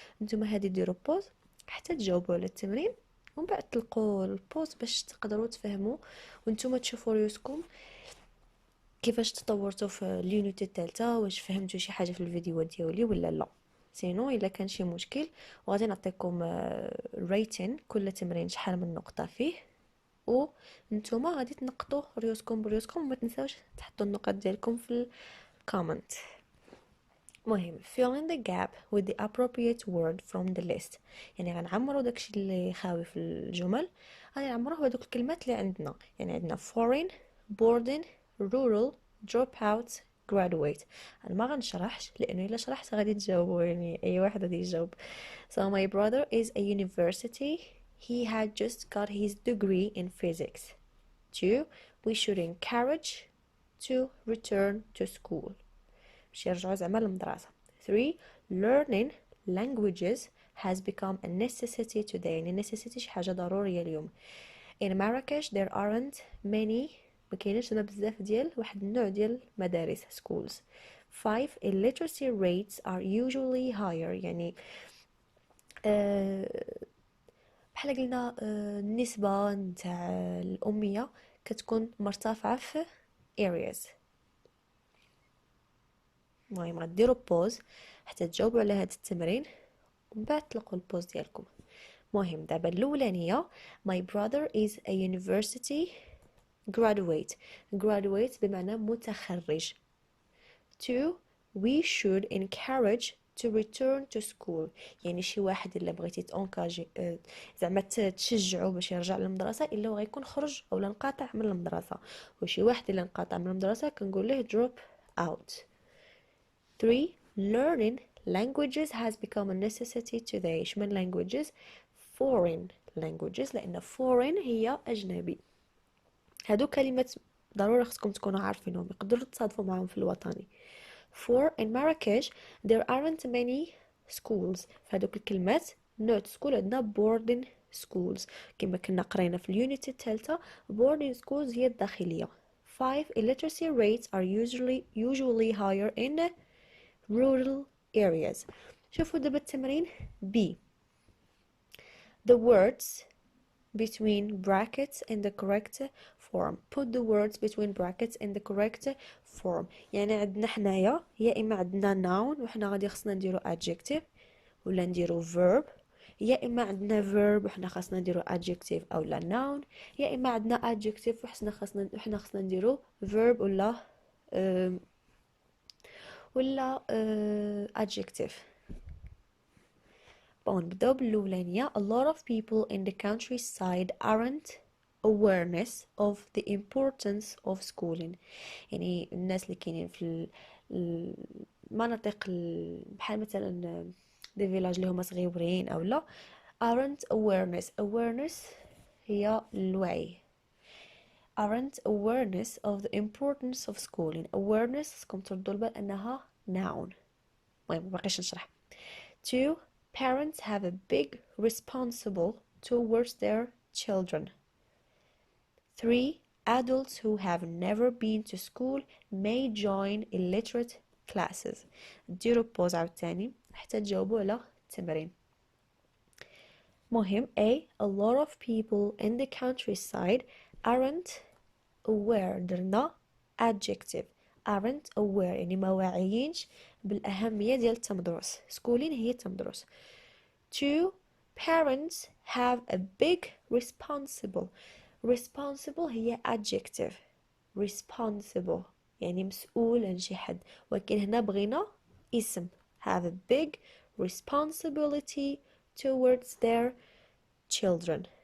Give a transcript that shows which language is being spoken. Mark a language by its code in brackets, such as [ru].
[ar] نتوما هادي ديروا بوز حتى تجاوبوا على التمرين، ومن بعد تلقوا البوز باش تقدروا تفهموا وانتوما تشوفوا ريوسكم كيفاش تطورتوا في اليونت الثالثه، واش فهمتوا شي حاجه في الفيديو ديالي ولا لا. سينو الا كان شي مشكل وغادي نعطيكم ريتين كل تمرين شحال من نقطه فيه، وانتوما غادي تنقطوا ريوسكم بريوسكم، وما تنساوش تحطوا النقط ديالكم في الكومنت. [en] مهم fill in the gap with the appropriate word from the list. [ar] يعني غنعمروا داكشي اللي خاوي في الجمل، غادي نعمروه بهذوك الكلمات اللي عندنا. [en] يعني عندنا foreign, boarding, rural, drop out, graduate. [ar] انا ما غنشرحش لانه الا شرحت غادي تجاوبوا، يعني اي واحد غادي يجاوب. [en] So my brother is a university. He had just got his degree in physics. 2. We should encourage to return to school. [ar] باش يرجعوا زعما للمدرسة. [en] 3. Learning languages has become a necessity today. [ar] يعني necessity شي حاجة ضرورية اليوم. [en] In Marrakesh there aren't many، [ar] ما كاينش زعما بزاف ديال واحد النوع ديال مدارس schools. [en] 5. Illiteracy rates are usually higher. [ar] يعني بحال قلنا النسبة نتاع الأمية كتكون مرتفعة في areas. المهم غديروا بوز حتى تجاوبوا على هذا التمرين، ومن بعد تلقوا البوز ديالكم. مهم دابا الاولانيه [en] my brother is a university graduate. [ar] graduate بمعنى متخرج. [en] 2. we should encourage to return to school. [ar] يعني شي واحد الا بغيتي تونكاجي زعما تشجعو باش يرجع للمدرسه الا غيكون خرج اولا انقطع من المدرسه. وشي واحد الا انقطع من المدرسه كنقول له drop out. [en] 3. Learning languages has become a necessity today. [ar] شمن languages؟ foreign languages، لأن foreign هي أجنبي. هادو كلمات ضروري خصكم تكونوا عارفينهم، يقدروا تصادفوا معهم في الوطني. [en] 4. In Marrakesh there aren't many schools. [ar] فهادوك الكلمات [en] not school [ar] عندنا boarding schools كما كنا قرينا في اليونت الثالثة. [en] boarding schools [ar] هي الداخلية. [en] 5. Illiteracy rates are usually higher in rural areas. [ar] شوفوا دابا التمرين B. [en] The words between brackets in the correct form. Put the words between brackets in the correct form. [ar] يعني عندنا حنايا يا اما عندنا noun وحنا غادي خصنا نديرو adjective ولا نديرو verb، يا اما عندنا verb وحنا خاصنا نديرو adjective اولا noun، يا اما عندنا adjective وحنا خاصنا نديرو verb ولا adjective. نبداو بالأولانية. [en] A lot of people in the countryside aren't awareness of the importance of schooling. [ar] يعني الناس اللي كاينين في المناطق بحال مثلا دي فيلاج اللي هما صغيورين او لا [en] aren't awareness [ar] هي الوعي. [en] aren't awareness of the importance of schooling. [ar] awareness خصكم تردوا البال انها noun. المهم مبقيش نشرح. 2. [en] Parents have a big responsible towards their children. 3. Adults who have never been to school may join illiterate classes. [ar] ديروا بوز عاوتاني حتى تجاوبوا على التمرين. مهم A. [en] A lot of people in the countryside aren't aware. [ar] درنا adjective. aren't aware يعني ما واعيينش بالأهمية ديال التمدرس. schooling هي التمدرس. [en] 2. Parents have a big responsible هي adjective. [ar] responsible يعني مسؤول عن شي حد، ولكن هنا بغينا اسم. [en] have a big responsibility towards their children.